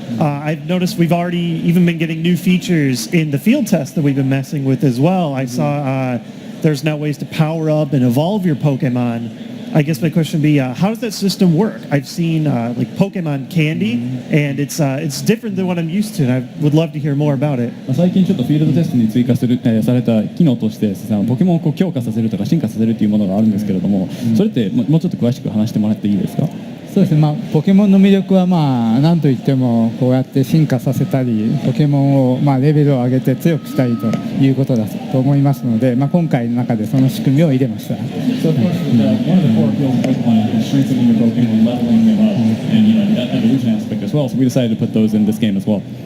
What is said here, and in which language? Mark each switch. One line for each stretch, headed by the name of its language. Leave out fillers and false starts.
English: I've noticed we've already even been getting new features in the field test that we've been messing with as well. I saw there's now ways to power up and evolve your Pokemon. I guess my question would be, how does that system work? I've seen like Pokemon Candy, and it's different than what I'm used to, and I would love to hear more about it.
Japanese: 最近ちょっとフィールドテストに追加された機能としてポケモンをこう強化させるとか進化させるというものがあるんですけれども、それってもうちょっと詳しく話してもらっていいですか？そうですね、まあ、ポケモンの魅力は、まあ、なんといってもこうやって進化させたりポケモンを、まあ、レベルを上げて強くしたりということだと思いますので、まあ、今回の中でその仕組みを入れました。
English: So of course, one of the core appeals of Pokemon is strengthening your Pokemon, leveling them up, and that evolution aspect as well. So we decided to put those in this game as well.